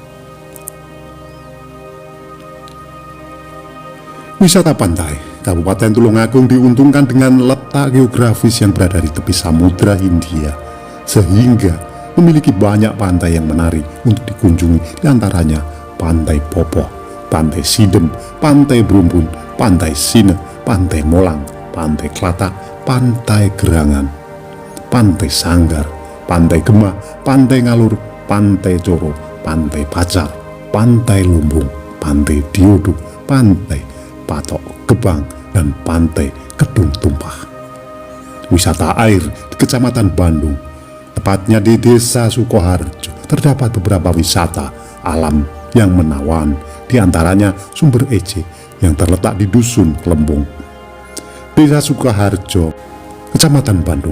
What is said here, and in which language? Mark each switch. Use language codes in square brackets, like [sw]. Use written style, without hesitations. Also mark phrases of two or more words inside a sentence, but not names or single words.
[id] Wisata pantai Kabupaten Tulungagung diuntungkan dengan letak geografis yang berada di tepi Samudra Hindia, sehingga memiliki banyak pantai yang menarik untuk dikunjungi, diantaranya Pantai Popoh, Pantai Sidem, Pantai Brumbun, Pantai Sine, Pantai Molang, Pantai Klatak, Pantai Gerangan, Pantai Sanggar, Pantai Gemah, Pantai Ngalur, Pantai Coro, Pantai Pacar, Pantai Lumbung, Pantai Diodo, Pantai Patok Gebang, dan Pantai Kedung Tumpah. Wisata air di Kecamatan Bandung, tepatnya di Desa Sukoharjo, terdapat beberapa wisata alam yang menawan, diantaranya Sumber Ece yang terletak di Dusun Kelembung, Desa Sukoharjo, Kecamatan Bandung.